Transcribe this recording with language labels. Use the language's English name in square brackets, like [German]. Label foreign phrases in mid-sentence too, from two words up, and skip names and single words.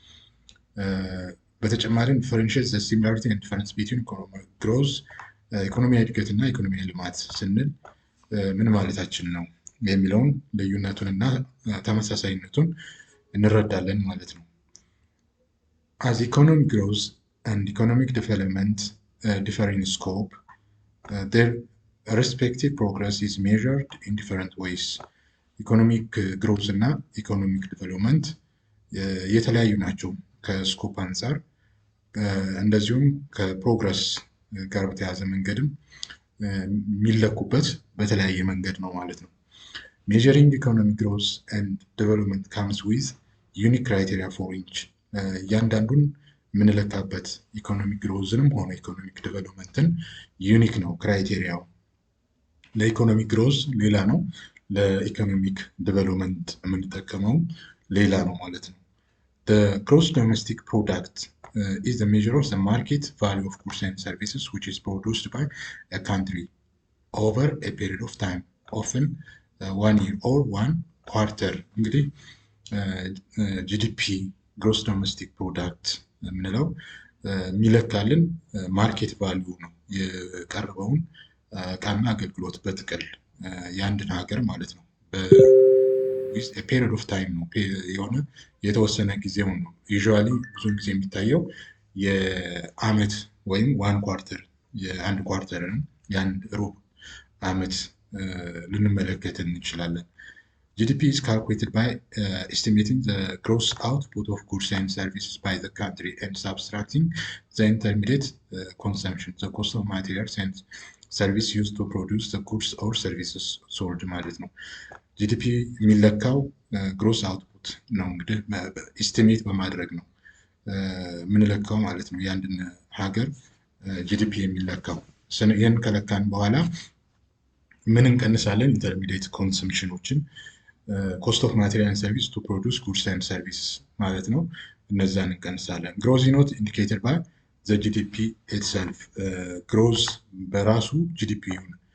[English] በተጨማሪም differentiate the similarity and difference between economic growth፣ [Amharic] ኢኮኖሚያዊ እድገት እና ኢኮኖሚያዊ ልማት ስንል ምን ማለታችን ነው የሚለውን ልዩነቱንና ተመሳሳይነቱን እንረዳለን ማለት ነው። [English] as economic growth and economic development differ in scope, their respective progress is measured in different ways. economic growth [Amharic] እና [English] economic development [Amharic] የተለያዩ ናቸው ከስኮፕ አንጻር፣ እንደዚሁም ከፕሮግረስ ጋር በተያያዘ መንገድም የሚለኩበት በተለያየ መንገድ ነው ማለት ነው። ሜዠሪንግ [English] economic growth and development comes with unique criteria for each፣ [Amharic] እያንዳንዱን የምንለካበት ኢኮኖሚክ ግሮዝንም ሆነ ኢኮኖሚክ ዴቨሎፕመንትን ዩኒክ ነው ክራይቴሪያው። ለኢኮኖሚክ ግሮዝ ሌላ ነው፣ ለኢኮኖሚክ ዴቨሎፕመንት የምንጠቀመው ሌላ ነው ማለት ነው። [English] gross domestic product is the measure of the market value of goods and services which is produced by a country over a period of time, often 1 year or 1 quarter። እንግዲህ GDP gross domestic product [Amharic] የምንለው የሚለካልን [English] market value [Amharic] ነው፣ የቀረበውን እቃና አገልግሎት በጥቅል የአንድን ሀገር ማለት ነው። [English] period of time [Amharic] ነው፣ የሆነ የተወሰነ ጊዜውን ነው። ዩዥዋሊ ብዙውን ጊዜ የሚታየው የአመት ወይም [English] one quarter፣ [Amharic] የአንድ ኳርተርን የአንድ ሩብ አመት ልንመለከት እንችላለን። [English] GDP is calculated by estimating the gross output of goods and services by the country and subtracting the intermediate consumption, the cost of materials and service used to produce the goods or services sold [Amharic] ማለት ነው። ጂዲፒ የሚለካው [English] gross output [Amharic] ነው፣ እንግዲህ ኢስቲሜት በማድረግ ነው የምንለካው ማለት ነው። የአንድን ሀገር ጂዲፒ የሚለካው ይህን ከለካን በኋላ ምን እንቀንሳለን? [English] intermediate consumptions, cost of material service to produce goods and service [Amharic] ማለት ነው። እነዛን እንቀንሳለን። [English] growth not indicated by the GDP itself፣ [Amharic] ግሮዝ በራሱ ጂዲፒውን